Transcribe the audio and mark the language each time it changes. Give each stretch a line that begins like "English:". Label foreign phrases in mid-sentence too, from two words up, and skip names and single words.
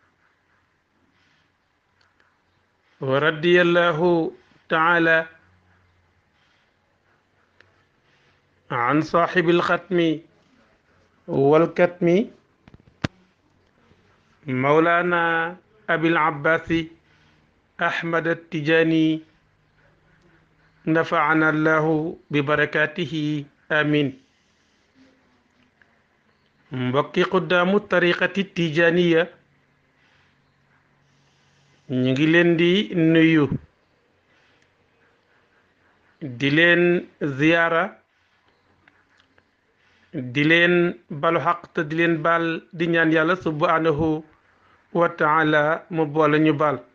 Arabic: ورضي الله تعالى عن صاحب الختم والكتم مولانا أبي العباس أحمد التجاني نفعنا الله ببركاته آمين.
Wolof: mbokki
Arabic: قدام الطريقة التجانية
Wolof: ñu ngi leen di nuyu di leen ziyaara di leen balu xaq te di leen baal di ñaan yàlla
Arabic: سبحانه وتعالى
Wolof: mu boole ñu baal